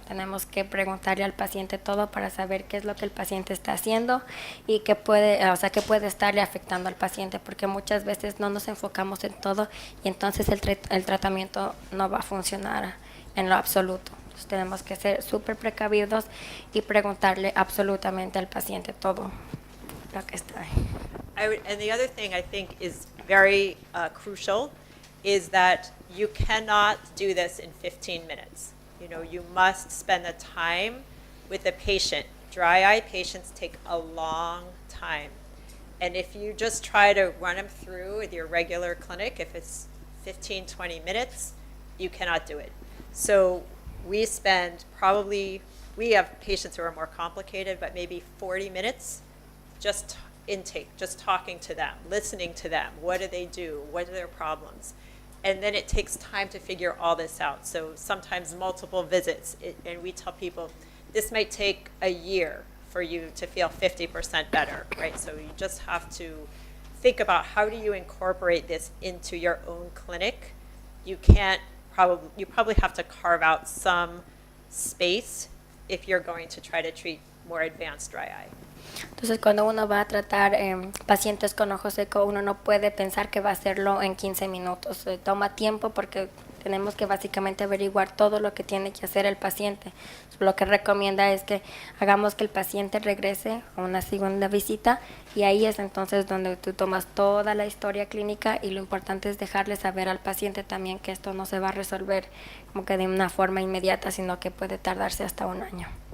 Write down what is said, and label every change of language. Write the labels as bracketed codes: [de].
[es] Tenemos que preguntarle al paciente todo para saber qué es lo que el paciente está haciendo y qué puede estarle afectando al paciente, porque muchas veces no nos enfocamos en todo y entonces el tratamiento no va a funcionar en lo absoluto. Entonces tenemos que ser súper precavidos y preguntarle absolutamente al paciente todo lo que está ahí. [en] And the other thing I think is very crucial is that you cannot do this in 15 minutes. You must spend the time with the patient. Dry eye patients take a long time. And if you just try to run them through with your regular clinic, if it's 15, 20 minutes, you cannot do it. So we have patients who are more complicated, but maybe 40 minutes just intake, just talking to them, listening to them. What do they do? What are their problems? And then it takes time to figure all this out. So sometimes multiple visits. And we tell people, this might take a year for you to feel 50% better, right? So you just have to think about how do you incorporate this into your own clinic. You probably have to carve out some space if you're going to try to treat more advanced dry eye. [es] Entonces, cuando uno va a tratar pacientes con ojo seco, uno no puede pensar que va a hacerlo en 15 minutos. Toma tiempo porque tenemos que básicamente averiguar todo lo que tiene que hacer el paciente. Lo que recomienda es que hagamos que el paciente regrese a una segunda visita y ahí es entonces donde tú tomas toda la historia clínica y lo importante es dejarle saber al paciente también que esto no se va a resolver como que de una forma inmediata, sino que puede tardarse hasta un año.